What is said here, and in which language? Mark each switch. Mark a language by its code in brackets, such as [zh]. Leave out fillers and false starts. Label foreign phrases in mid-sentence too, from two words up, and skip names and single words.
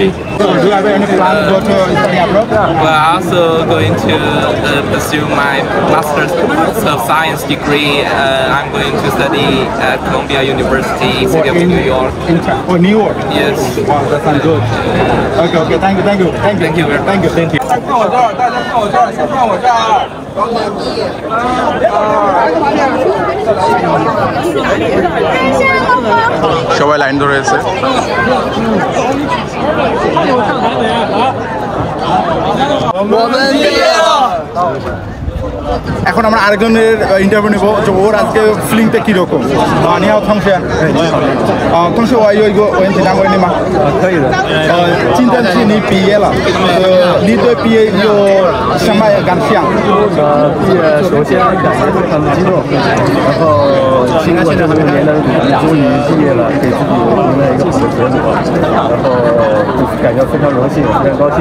[en] Do you have any plan to go to study abroad? Well, I'm also going to pursue my Master's of Science degree. I'm going to study at Columbia University, City of New York. New York? Yes. Wow, that sounds good. Okay, thank you. [bn] সবাই লাইন ধরে আছে। এখন আমরা আরেকজনের ইন্টারভিউ নেব যে ওর আজকে ফিলিংটা কীরকম। [zh] 你好同学同学我有一个问题想问你吗？可以的。今天是你毕业了，你对毕业有什么感想？毕业首先感觉非常的激动，然后经过这么多年的努力，终于毕业了，给自己赢了一个好的结果，然后感觉非常荣幸，非常高兴。